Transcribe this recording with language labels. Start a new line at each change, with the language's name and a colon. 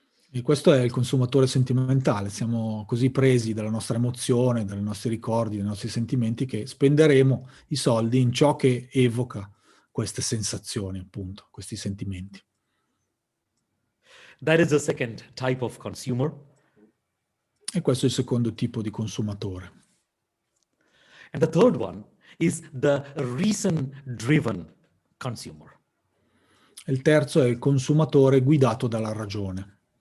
Italian: E questo è il consumatore sentimentale, siamo così presi dalla nostra emozione, dai nostri ricordi, dai nostri sentimenti che spenderemo i soldi in ciò che evoca queste sensazioni, appunto, questi sentimenti.
English: That is the second type of consumer.
Italian: E questo è il secondo tipo di consumatore.
English: And the third one is the reason-driven consumer.
Italian: E il terzo è il consumatore guidato dalla ragione.